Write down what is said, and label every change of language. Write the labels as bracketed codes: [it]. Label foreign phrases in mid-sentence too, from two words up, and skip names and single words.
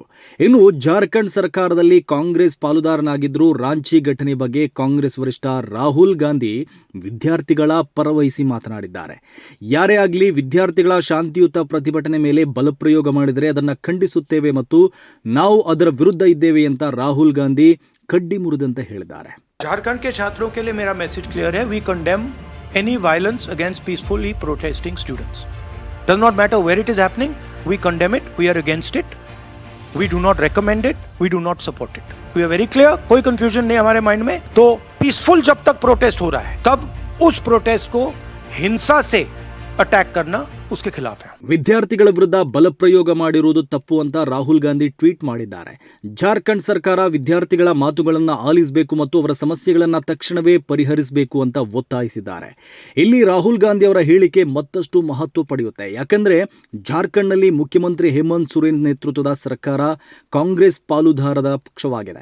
[kn] ಇನ್ನು ಜಾರ್ಖಂಡ್ ಸರ್ಕಾರದಲ್ಲಿ ಕಾಂಗ್ರೆಸ್ ಪಾಲುದಾರನಾಗಿದ್ದರೂ ರಾಂಚಿ ಘಟನೆ ಬಗ್ಗೆ ಕಾಂಗ್ರೆಸ್ ವರಿಷ್ಠ ರಾಹುಲ್ ಗಾಂಧಿ ವಿದ್ಯಾರ್ಥಿಗಳ ಪರವಹಿಸಿ ಮಾತನಾಡಿದ್ದಾರೆ. ಯಾರೇ ಆಗಲಿ ವಿದ್ಯಾರ್ಥಿಗಳ ಶಾಂತಿಯುತ ಪ್ರತಿಭಟನೆ ಮೇಲೆ ಬಲಪ್ರಯೋಗ ಮಾಡಿದರೆ ಅದನ್ನು ಖಂಡಿಸುತ್ತೇವೆ ಮತ್ತು ನಾವು ಅದರ ವಿರುದ್ಧ ಇದ್ದೇವೆ ಅಂತ ರಾಹುಲ್ ಗಾಂಧಿ ಕಡ್ಡಿ ಮುರಿದಂತೆ ಹೇಳಿದ್ದಾರೆ. [hi] झारखंड के छात्रों के लिए मेरा [en] message clear [hi] है. [en] we condemn any violence against peacefully protesting students. Does not matter where it is happening. We condemn it. We are against it. We do not recommend it. We do not support it. We are very clear. [hi] कोई confusion नहीं हमारे माइंड में. तो peaceful जब तक protest हो रहा है तब उस protest को हिंसा से अटैक करना उसके खिलाफ है. [kn] ವಿದ್ಯಾರ್ಥಿಗಳ ವಿರುದ್ಧ ಬಲಪ್ರಯೋಗ ಮಾಡಿರುವುದು ತಪ್ಪು ಅಂತ ರಾಹುಲ್ ಗಾಂಧಿ ಟ್ವೀಟ್ ಮಾಡಿದ್ದಾರೆ. ಜಾರ್ಖಂಡ್ ಸರ್ಕಾರ ವಿದ್ಯಾರ್ಥಿಗಳ ಮಾತುಗಳನ್ನು ಆಲಿಸಬೇಕು ಮತ್ತು ಅವರ ಸಮಸ್ಯೆಗಳನ್ನು ತಕ್ಷಣವೇ ಪರಿಹರಿಸಬೇಕು ಅಂತ ಒತ್ತಾಯಿಸಿದ್ದಾರೆ. ಇಲ್ಲಿ ರಾಹುಲ್ ಗಾಂಧಿ ಅವರ ಹೇಳಿಕೆ ಮತ್ತಷ್ಟು ಮಹತ್ವ ಪಡೆಯುತ್ತೆ. ಯಾಕಂದ್ರೆ ಜಾರ್ಖಂಡ್ನಲ್ಲಿ ಮುಖ್ಯಮಂತ್ರಿ ಹೇಮಂತ್ ಸೊರೇನ್ ನೇತೃತ್ವದ ಸರ್ಕಾರ ಕಾಂಗ್ರೆಸ್ ಪಾಲುದಾರದ ಪಕ್ಷವಾಗಿದೆ.